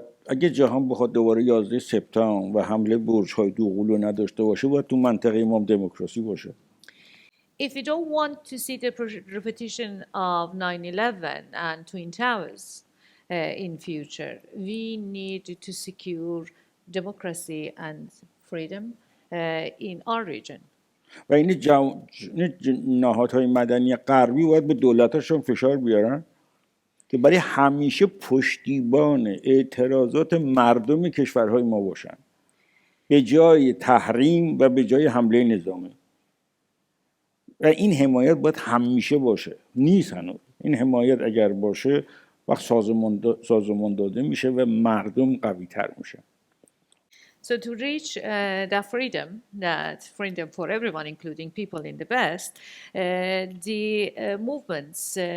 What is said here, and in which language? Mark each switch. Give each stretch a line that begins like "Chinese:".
Persian: اگه جهان بخواد دوباره 11 سپتامبر و حمله برج‌های دوقلو نداشته باشه باید تو منطقه ما دموکراسی باشه.
English: If we don't want to see the repetition of 9/11 and Twin Towers in future, we need to secure democracy and freedom in our region.
Persian: و این نهادهای مدنی غربی باید به دولتاشون فشار بیارن که برای همیشه پشتیبان اعتراضات مردم کشورهای ما باشن به جای تحریم و به جای حمله نظامی. و این حمایت باید همیشه باشه. نیست هنوز. این حمایت اگر باشه وقت سازمان داده میشه و مردم قوی تر میشه.
English: So to reach that freedom for everyone, including people in the West, the movements,